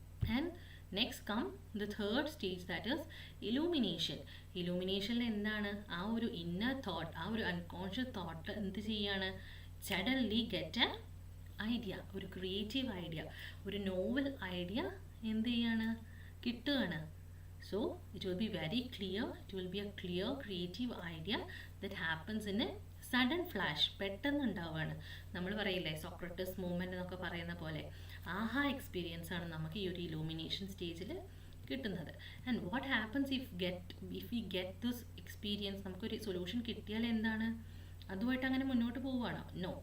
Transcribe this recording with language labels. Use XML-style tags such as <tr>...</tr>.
<en>And next come the third stage, that is illumination.</en> <ml>ഇലൂമിനേഷനിൽ എന്താണ്? ആ ഒരു ഇന്നർ തോട്ട്, ആ ഒരു അൺകോൺഷ്യസ് തോട്ട് എന്ത് ചെയ്യാണ്?</ml> <en>suddenly get a idea,</en> <ml>ഒരു ക്രിയേറ്റീവ് ഐഡിയ, ഒരു നോവൽ ഐഡിയ എന്ത് ചെയ്യാണ്? കിട്ടുകയാണ്.</ml> <en>So it will be very clear, it will be a clear creative idea that happens in a sudden flash.</en> <ml>പെട്ടെന്ന് ഉണ്ടാവുകയാണ്. നമ്മൾ പറയില്ലേ സോക്രട്ടീസ് മൂവ്മെൻറ്റ് എന്നൊക്കെ പറയുന്ന പോലെ ആഹാ എക്സ്പീരിയൻസ് ആണ് നമുക്ക് ഈ ഒരു ഇലൂമിനേഷൻ സ്റ്റേജിൽ കിട്ടുന്നത്.</ml> <en>and what happens if we get this experience,</en> <ml>നമുക്കൊരു സൊല്യൂഷൻ കിട്ടിയാൽ എന്താണ്, അതുമായിട്ട് അങ്ങനെ മുന്നോട്ട് പോവുകയാണോ? നോ.</ml>